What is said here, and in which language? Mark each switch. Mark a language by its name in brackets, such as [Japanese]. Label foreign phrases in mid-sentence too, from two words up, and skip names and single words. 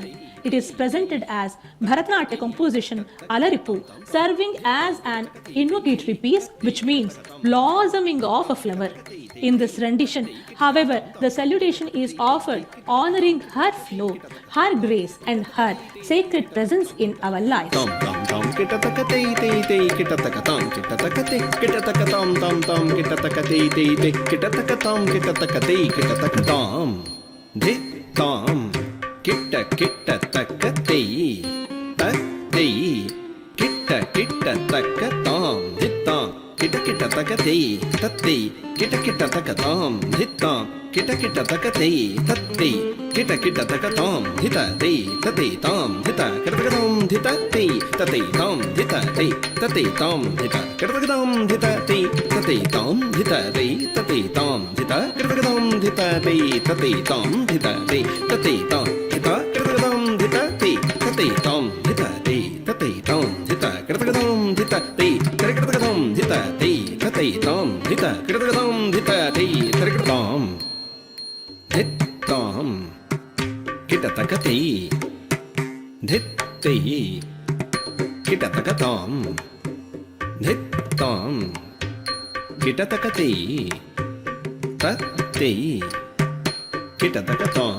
[English] It is presented as Bharatanatyam composition Alaripu, serving as an invocatory piece, which means blossoming of a flower. In this rendition, however, the salutation is offered honoring her flow, her grace and her sacred presence in our life. Kitta kitta takka tei tei kitta kitta takka tam hittam kitta kitta takka tei tattei kitta kitta takka tam hittam kitta kitta takka tei tattei kitta kitta takka tam hitta tei tattei tam hitta kitta tam hitta tei tattei tam hitta tei tattei tam hitta kitta tam hitta tei tattei tam hitta tei tattei tam hitta kitta tam hitta tei tattei tam hitta tei tattei tam hitta kitta hitta tei tattei tam hitta tei tattei tam hitta kitta hitta tei kitta hitta tei tattei tam hitta kitta hitta tei kitta tam hittam kitta takatei dhittei kitta takatam dhittam kitta takatei tattei kitta takatam